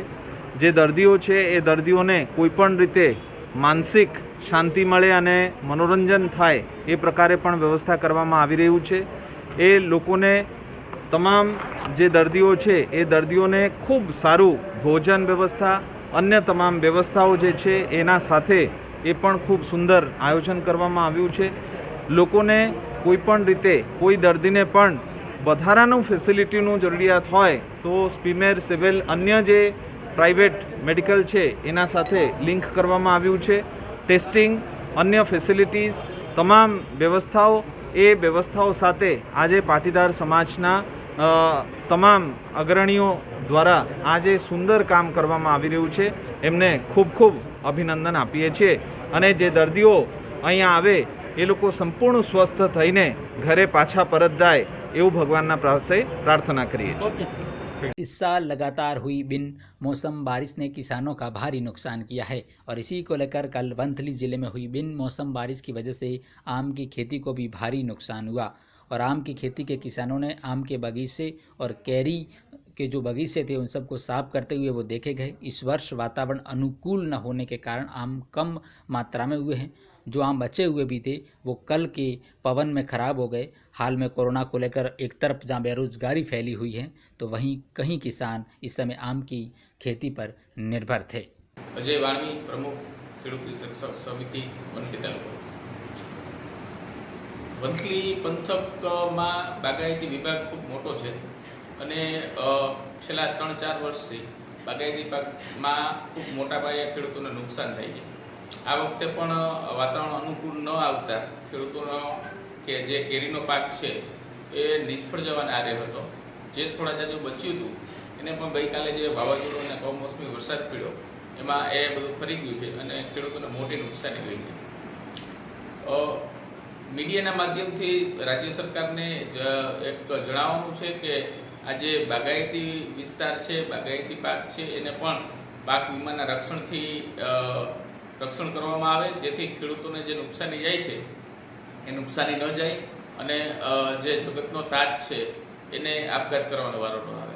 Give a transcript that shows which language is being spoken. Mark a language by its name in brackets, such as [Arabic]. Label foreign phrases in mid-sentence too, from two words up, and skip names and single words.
[Gujarati] જે દર્દીઓ છે એ દર્દીઓને કોઈપણ રીતે માનસિક શાંતિ મળે અને મનોરંજન થાય એ પ્રકારે પણ વ્યવસ્થા કરવામાં આવી રહ્યું છે। એ લોકોને તમામ જે દર્દીઓ છે એ દર્દીઓને ખૂબ સારું ભોજન વ્યવસ્થા અન્ય તમામ વ્યવસ્થાઓં જે છે એના સાથે એ પણ ખૂબ સુંદર આયોજન કરવામાં આવ્યું છે। લોકોને કોઈપણ રીતે કોઈ દર્દીને પણ વધારાનું ફેસિલિટીનું જરૂરિયાત હોય તો સ્પીમેર સિવિલ અન્ય જે પ્રાઇવેટ મેડિકલ છે એના સાથે લિંક કરવામાં આવ્યું છે। ટેસ્ટિંગ અન્ય ફેસિલિટીઝ તમામ વ્યવસ્થાઓં એ વ્યવસ્થાઓં સાથે આજે પાટીદાર સમાજના તમામ અગ્રણીઓ દ્વારા આજ સુંદર કામ કરવામાં આવી રહ્યું છે। એમને ખૂબ ખૂબ અભિનંદન આપીએ છીએ અને જે દર્દીઓ અહીંયા આવે એ લોકો સંપૂર્ણ સ્વસ્થ થઈને ઘરે પાછા પરત જાય એવું ભગવાનના પાસે પ્રાર્થના કરીએ છીએ। [Hindi] इस साल लगातार हुई बिन मौसम बारिश ने किसानों का भारी नुकसान किया है और इसी को लेकर कल वंथली जिले में हुई बिन मौसम बारिश की वजह से आम की खेती को भी भारी नुकसान हुआ और आम की खेती के किसानों ने आम के बगीचे और कैरी के जो बगीचे थे उन सबको साफ करते हुए वो देखे गए। इस वर्ष वातावरण अनुकूल न होने के कारण आम कम मात्रा में हुए हैं। जो आम बचे हुए भी थे वो कल के पवन में खराब हो गए। हाल में कोरोना को लेकर एक तरफ जहाँ बेरोजगारी फैली हुई है तो वहीं कहीं किसान इस समय आम की खेती पर निर्भर थे। [Gujarati] અજય વાણવી, પ્રમુખ ખેડૂત હિત સમિતિ વંથલી તાલુકો। વંથલી પંથકમાં બાગાયતી વિભાગ ખૂબ મોટો છે અને છેલ્લા 3-4 વર્ષથી બાગાયતી પાકમાં ખૂબ મોટા પાયે ખેડૂતોને નુકસાન થાય છે। આ વખતે પણ વાતાવરણ અનુકૂળ ન આવતા ખેડૂતોનો કે જે કેરીનો પાક છે એ નિષ્ફળ જવાને આરે હતો। જે થોડા જાજુ બચ્યું હતું એને પણ ગઈકાલે જે વાવાઝોડું અને કમોસમી વરસાદ પડ્યો એમાં એ બધું ફરી ગયું છે અને ખેડૂતોને મોટી નુકસાની ગઈ છે। મીડિયાના માધ્યમથી રાજ્ય સરકારને એક જણાવવાનું છે કે આજે બાગાયતી વિસ્તાર છે, બાગાયતી પાક છે એને પણ પાક વીમાના રક્ષણથી રક્ષણ કરવામાં આવે જેથી ખેડૂતોને જે નુકસાની જાય છે એ નુકસાની ન જાય અને જે જગતનો તાજ છે એને આપઘાત કરવાનો વારો ન આવે।